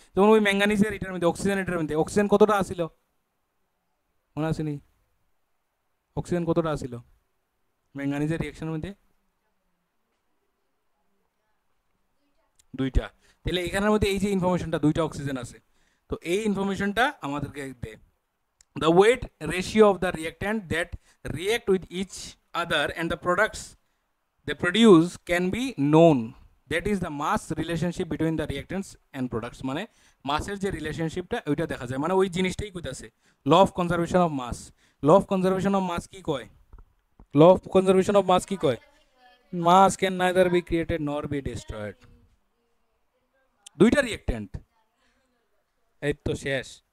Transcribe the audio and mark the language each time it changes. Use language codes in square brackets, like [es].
[bn] যেমন ওই ম্যাঙ্গানিজের এটার মধ্যে, অক্সিজেন এটার মধ্যে, অক্সিজেন কতটা আসিল মনে আসেনি? অক্সিজেন কতটা আসিল ম্যাঙ্গানিজের রিঅ্যাকশনের মধ্যে? দুইটা। তাহলে এখানের মধ্যে এই যে ইনফরমেশনটা, দুইটা অক্সিজেন আছে, তো এই ইনফরমেশনটা আমাদেরকে দেয়। [en] The weight ratio of the reactant that react with each other and the products they produce can be known. That is the mass relationship between the reactants and products. [bn] মানে মাসের যে রিলেশনশিপটা ওইটা দেখা যায়, মানে ওই জিনিসটাই কইতাছে law of conservation of mass. Law of conservation of mass কি কয়? Law of conservation of mass কি কয়? [en] Mass can neither be created nor be destroyed. [bn] দুইটা রিয়েক্টেন্ট, এই তো শেষ।